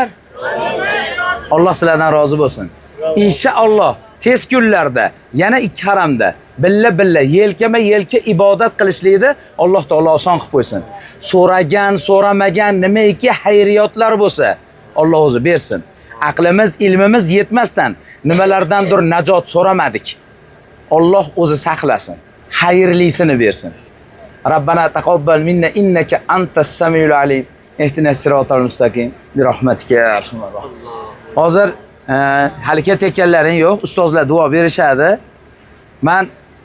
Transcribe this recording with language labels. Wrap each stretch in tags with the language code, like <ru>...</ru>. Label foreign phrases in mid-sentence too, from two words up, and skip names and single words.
<uz>Alloh sizlardan rozi bo'lsin. Inshaalloh tez kunlarda yana ikki haramda billa yelkama-yelka ibodat qilishlikni Alloh taolo oson qilib qo'ysin. So'ragan, so'ramagan nimaiki xayriyotlar bo'lsa, Alloh o'zi bersin. Aqlimiz, ilmimiz yetmasdan nimalardandir najot so'ramadik. Alloh o'zi saqlasin. Xayrlisini bersin.</uz> <ar>ربنا تقبل منا إنك أنت السميع العليم. اهدنا الصراط المستقيم برحمتك يا أرحم الراحمين.</ar> <uz>Hozir hali ketayotganlaring yo'q, ustozlar duo berishadi. Men</uz>